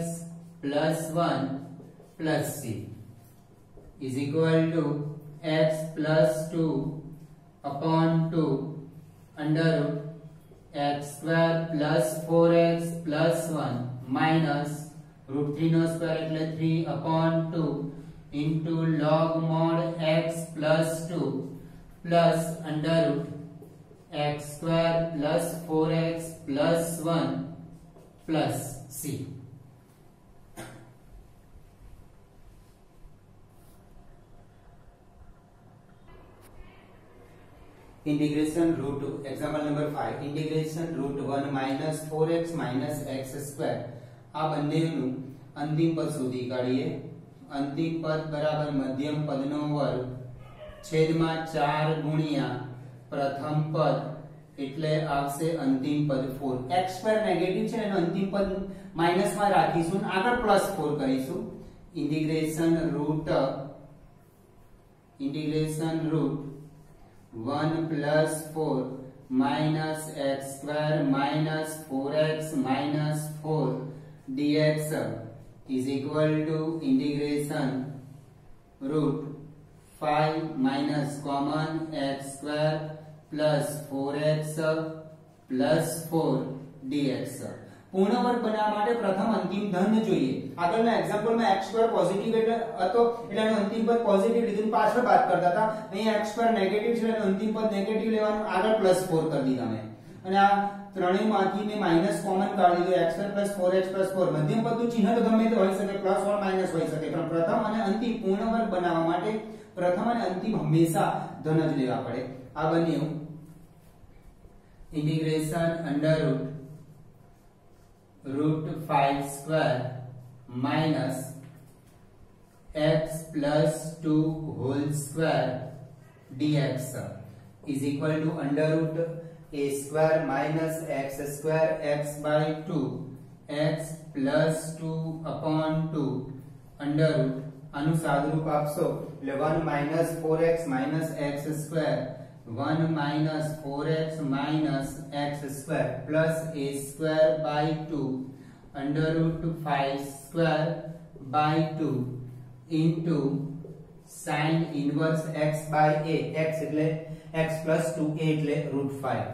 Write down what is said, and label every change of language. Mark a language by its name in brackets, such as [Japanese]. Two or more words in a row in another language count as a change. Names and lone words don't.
[English] plus 1 plus c is equal to x plus 2 upon 2 under root x square plus 4x plus 1 minus root 3 no square એટલે 3 upon 2 into log mod x plus 2 plus under root x square plus 4x plus 1 plus c. Integration root 2. Example number 5. Integration root 1 minus 4x minus x square. [Gujarati] આ બંનેનું અંતિમ પદ શોધી કાઢીએ. અંતિમ પદ બરાબર મધ્યમ પદનો વર્ગ છેદમાં 4 ગુણ્યા પ્રથમ પદ એટલે આવશે અંતિમ પદ 4. x સ્ક્વેર નેગેટિવ છે એનો અંતિમ પદ માઈનસ માં રાખીશું અને આગળ પ્લસ 4 કરીશું. [English] integration root 1 plus 4 minus x square minus 4x minus 4 dx is equal to integration root 5 minus common x square plus 4x plus 4 dx। [Gujarati] પૂર્ણ વર્ગ બનાવવા માટે પ્રથમ અંતિમ ધન જોઈએ। આગળના એક્ઝામ્પલમાં x2 પોઝિટિવ હતો એટલે એનું અંતિમ પદ પોઝિટિવ લીધું, પાછળ બાદ કરતા હતા। અહીં x2 નેગેટિવ છે એટલે અંતિમ પદ નેગેટિવ લેવાનું, આગળ પ્લસ 4 કરી દીધા મેં, અને આ ત્રણેયમાંથી મેં માઈનસ કોમન કાઢી લીધું। x2 4x 4 મધ્યમ પદનું ચિહ્ન તો ગમે તે હોઈ શકે, પ્લસ ઓર માઈનસ હોઈ શકે, પણ પ્રથમ અને અંતિમ પૂર્ણ વર્ગ બનાવવા માટે પ્રથમ અને અંતિમ હંમેશા ધન જ લેવા પડે। આ બન્યું [English] integration under root 5 square minus x plus 2 whole square dx is equal to under root a square minus x square x by 2 x plus 2 upon 2 under root [Gujarati] આનું સાદુરૂપ આપશો એટલે 1 [English] minus 4x minus x square 1 minus 4x minus x square plus a square by 2 under root 5 square by 2 into sin inverse x by a। x એટલે x plus 2a એટલે root 5